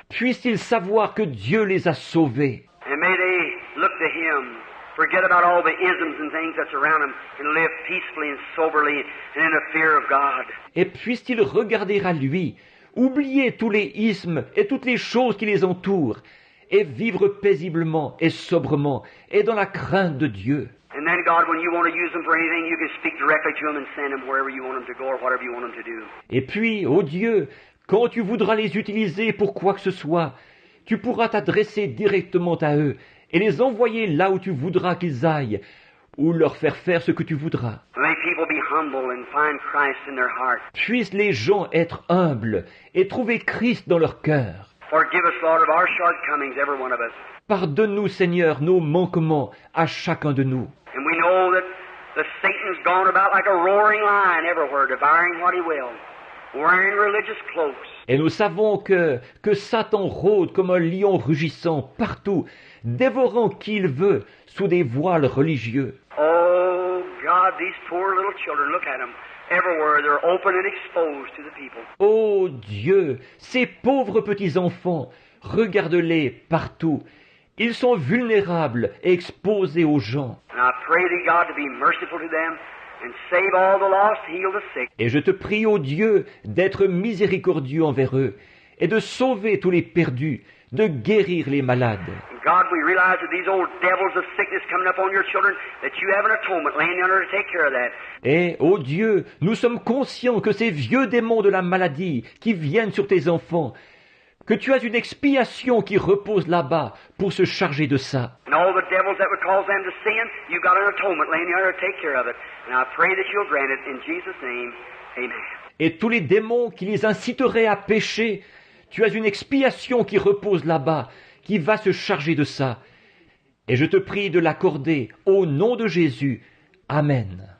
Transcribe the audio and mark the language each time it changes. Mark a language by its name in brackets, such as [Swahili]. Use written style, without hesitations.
[French] Puissent-ils savoir que Dieu les a sauvés. [English] And may they look to Him, forget about all the isms and things that's around them, and live peacefully and soberly and in the fear of God. [French] Et puissent-ils regarder à lui, oublier tous les ismes et toutes les choses qui les entourent, et vivre paisiblement et sobrement et dans la crainte de Dieu. [English] And then, God, when you want to use them for anything, you can speak directly to them and send them wherever you want them to go or whatever you want them to do. [French] Et puis, ô Dieu, quand tu voudras les utiliser pour quoi que ce soit, tu pourras t'adresser directement à eux et les envoyer là où tu voudras qu'ils aillent, ou leur faire faire ce que tu voudras. [English] May people be humble and find Christ in their heart. [French] Puissent les gens être humbles et trouver Christ dans leur cœur. [English] Forgive us, Lord, of our shortcomings, every one of us. [French] Pardonne-nous, Seigneur, nos manquements à chacun de nous. [English] And we know that the Satan's gone about like a roaring lion everywhere, devouring what he will. wearing religious cloaks. [French] Et nous savons que Satan rôde comme un lion rugissant partout, dévorant qui il veut sous des voiles religieux. [English] Oh, God, these poor little children, look at them. Everywhere they're open and exposed to the people. [French] Ô Dieu, ces pauvres petits-enfants, regarde-les partout. Ils sont vulnérables et exposés aux gens. [English] And I pray to God to be merciful to them and save all the lost, heal the sick. [French] Et je te prie, ô Dieu, d'être miséricordieux envers eux et de sauver tous les perdus, de guérir les malades. [English] And God, we realize that these old devils of sickness coming up on your children, that you have an atonement laying under to take care of that. [French] Et, ô Dieu, nous sommes conscients que ces vieux démons de la maladie qui viennent sur tes enfants, que tu as une expiation qui repose là-bas pour se charger de ça. [English] And all the devils that would cause them to sin, you got an atonement laying under to take care of it. And I pray that you'll grant it in Jesus' name. Amen. [French] Et tous les démons qui les inciteraient à pécher, tu as une expiation qui repose là-bas, qui va se charger de ça. Et je te prie de l'accorder au nom de Jésus. Amen.